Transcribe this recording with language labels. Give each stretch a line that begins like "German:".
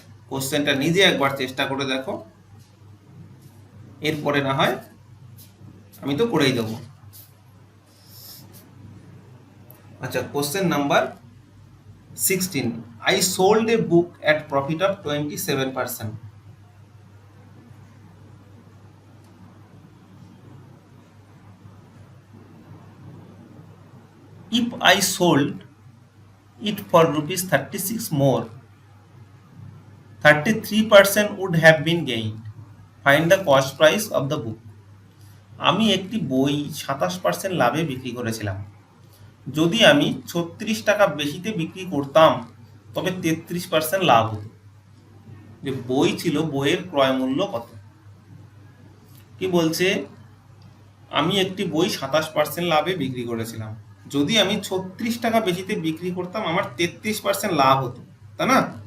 Bangla: কোশ্চেনটা নিজে একবার চেষ্টা করে দেখো, এরপরে না হয় আমি তো করেই দেবো। আচ্ছা, question number 16,
English: I sold a book at profit of 27%. If I sold it for ₹36 more, 33% would have been gained. Find the cost price of the book.
Bangla: আমি একটি বই 27% লাভে বিক্রি করেছিলাম। যদি আমি 36 টাকা বেশিতে বিক্রি করতাম, তবে 33% লাভ হতো। যে বই ছিল, বইয়ের ক্রয় মূল্য কত? কি বলছে? আমি একটি বই 27% লাভে বিক্রি করেছিলাম, যদি আমি 36 টাকা বেশিতে বিক্রি করতাম, আমার 33% লাভ হতো, তাই না?